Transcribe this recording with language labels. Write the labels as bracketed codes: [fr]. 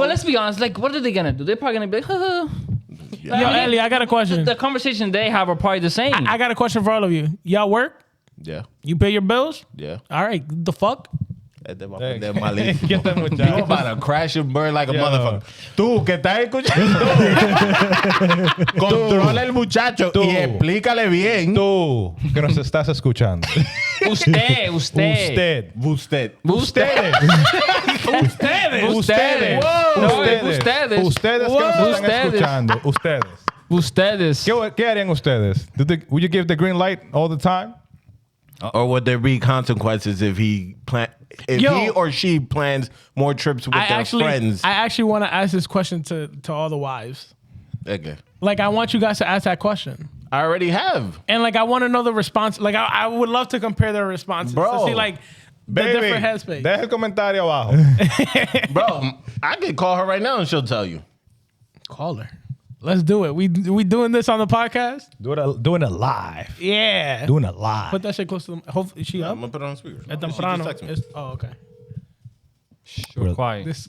[en] But let's be honest. Like, what are they gonna do? They're probably gonna be like, Yo, Ellie, I got a question. The conversation they have are probably the same. I got a question for all of you. Y'all work? Yeah. You pay your bills? Yeah. All right. The fuck? [es] Este va a aprender malísimo. ¿Qué este [en] You [es] muchacho? [en] about to crash and burn like a motherfucker. [es] Tú, que estás escuchando. Controla el muchacho Tú. y explícale bien. Tú, que nos estás escuchando. Usted. Usted. Usted. Ustedes. Ustedes. Ustedes. No, es ustedes. Ustedes que nos están Ustedes. escuchando. Ustedes. Ustedes. ¿Qué harían ustedes? [en] Would you give the green light all the time? Or would there be consequences if he Yo. or she plans more trips with their friends? I actually want to ask this question to all the wives. Okay. Like, I want you guys to ask that question. I already have. And like, I want to know the response. Like, I would love to compare their responses Bro. to see like the different headspace. [es] Deja el comentario abajo. [en] Bro, I could call her right now and she'll tell you. Call her. Let's do it. We doing this on the podcast? Doing it live. Yeah. Doing it live. Put that shit close to them. Hopefully, she up. I'm going to put it on speaker. At She just [es] temprano. [en] texted me. Oh, okay. Sure. Quiet.